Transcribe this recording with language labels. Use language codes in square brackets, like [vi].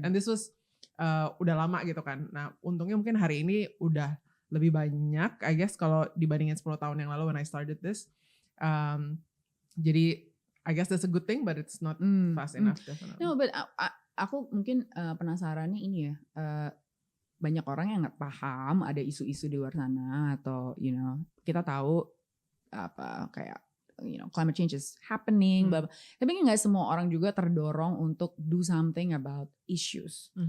[en] And this was [id] udah lama gitu kan. Nah untungnya mungkin hari ini udah lebih banyak, [en] I guess [id] kalau dibandingin 10 tahun yang lalu [en] when I started this. Jadi I guess that's a good thing, but it's not fast enough definitely. No, but [id] aku mungkin penasarannya ini ya, banyak orang yang nggak paham ada isu-isu di luar sana atau kita tahu apa kayak [en] climate change is happening, [id] tapi nggak semua orang juga terdorong untuk [en] do something about issues.